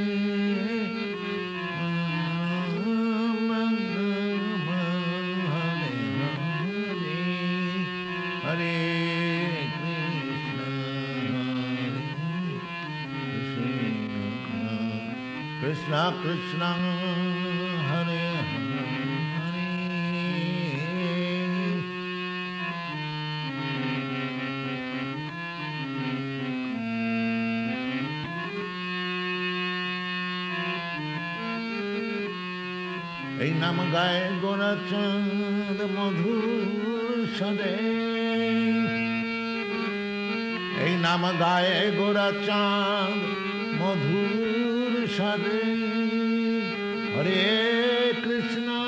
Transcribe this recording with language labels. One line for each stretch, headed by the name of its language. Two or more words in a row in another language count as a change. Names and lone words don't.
Sanskrit: राम राम हरे हरे हरे कृष्ण कृष्ण हरे हरे
Bangla: এই নাম গায়ে গোরাচাঁদ মধুর সদে এই নাম গায়ে গোরাচাঁদ মধুর সদে
Sanskrit: হরে কৃষ্ণ